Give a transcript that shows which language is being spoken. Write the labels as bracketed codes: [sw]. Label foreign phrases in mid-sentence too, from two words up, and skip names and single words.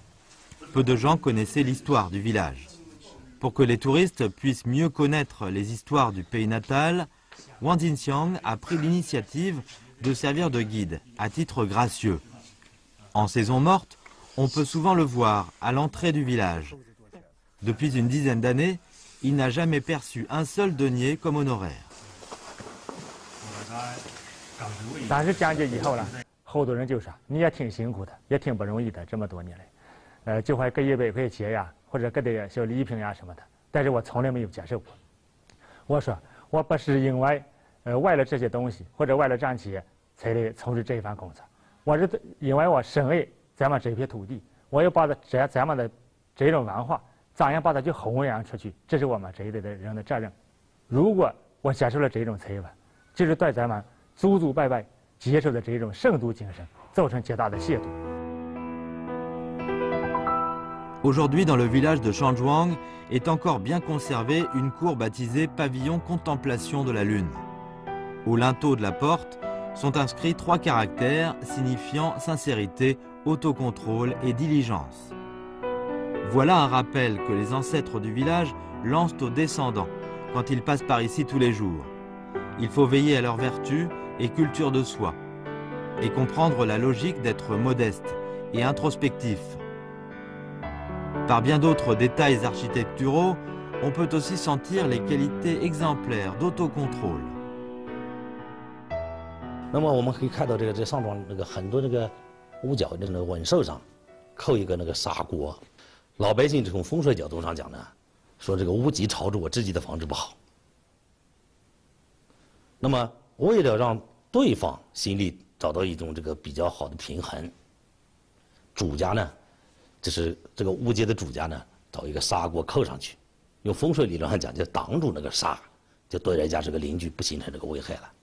[fr] Peu de gens connaissaient l'histoire du village. Pour que les touristes puissent mieux connaître les histoires du pays natal, Wang Xinxiang a pris l'initiative de servir de guide à titre gracieux. En saison morte, on peut souvent le voir à l'entrée du village. Depuis une dizaine d'années, il n'a jamais perçu un seul denier comme honoraire. [zh] 但是讲解以后呢，好多人就说你也挺辛苦的，也挺不容易的，这么多年来，就会给100块钱呀，或者给点小礼品呀什么的。但是我从来没有接受过。我说我不是因为为了这些东西或者为了赚钱才来从事这一番工作，我是因为我深爱咱们这片土地，我要把咱们的这种文化。咋样把它去弘扬出去？这是我们这一代的人的责任。如果我接受了这种财物，就是对咱们祖祖辈辈接受的这种圣徒精神造成极大的亵渎。 [fr] Aujourd'hui, dans le village de Shanzhuang, est encore bien conservée une cour baptisée Pavillon Contemplation de la Lune. Au linteau de la porte sont inscrits 3 caractères signifiant sincérité, autocontrôle et diligence. Voilà un rappel que les ancêtres du village lancent aux descendants quand ils passent par ici tous les jours. Il faut veiller à leur vertu et culture de soi, et comprendre la logique d'être modeste et introspectif. Par bien d'autres détails architecturaux, on peut aussi sentir les qualités exemplaires d'autocontrôle. [zh] 那么我们可以看到这上庄很多屋角的纹饰上扣一个砂锅。老百姓从风水角度上讲呢，说这个屋脊朝着我自己的房子不好。那么为了让对方心里找到一种比较好的平衡，主家呢，就是这个屋脊的主家呢，找一个砂锅扣上去，用风水理论上讲就挡住那个砂，就对人家这个邻居不形成这个危害了。